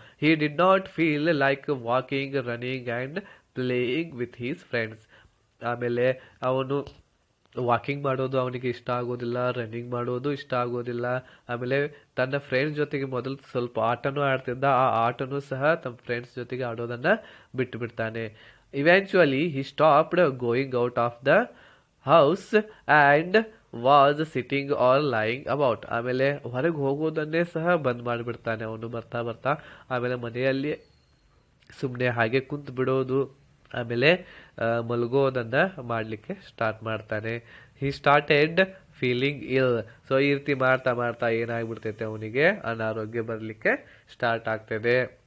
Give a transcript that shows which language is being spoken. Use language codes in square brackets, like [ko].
[en] He did not feel like walking, running and playing with his friends. [kn] ಆಮೇಲೆ ಅವನು walking ಮಾಡೋದು ಅವನಿಗೆ ಇಷ್ಟ ಆಗೋದಿಲ್ಲ, ರನ್ನಿಂಗ್ ಮಾಡೋದು ಇಷ್ಟ ಆಗೋದಿಲ್ಲ. ಆಮೇಲೆ ತನ್ನ ಫ್ರೆಂಡ್ಸ್ ಜೊತೆಗೆ ಮೊದಲು ಸ್ವಲ್ಪ ಆಟನೂ ಆಡ್ತಿದ್ದ, ಆ ಆಟನೂ ಸಹ ತಮ್ಮ ಫ್ರೆಂಡ್ಸ್ ಜೊತೆಗೆ ಆಡೋದನ್ನು ಬಿಟ್ಟು ಬಿಡ್ತಾನೆ. [en] Eventually, he stopped going out of the house and was sitting or lying about. [kn] ಆಮೇಲೆ ಹೊರಗೆ ಹೋಗೋದನ್ನೇ ಸಹ ಬಂದ್ ಮಾಡಿಬಿಡ್ತಾನೆ ಅವನು ಬರ್ತಾ ಬರ್ತಾ. ಆಮೇಲೆ ಮನೆಯಲ್ಲಿ ಸುಮ್ಮನೆ ಹಾಗೆ ಕುಂತು ಬಿಡೋದು, ಆಮೇಲೆ ಮಲಗೋದನ್ನು ಮಾಡಲಿಕ್ಕೆ ಸ್ಟಾರ್ಟ್ ಮಾಡ್ತಾನೆ. [en] He started feeling ill. [kn] ಸೊ ಈ ರೀತಿ ಮಾಡ್ತಾ ಮಾಡ್ತಾ ಏನಾಗ್ಬಿಡ್ತೈತೆ, ಅವನಿಗೆ ಅನಾರೋಗ್ಯ ಬರಲಿಕ್ಕೆ ಸ್ಟಾರ್ಟ್ ಆಗ್ತದೆ.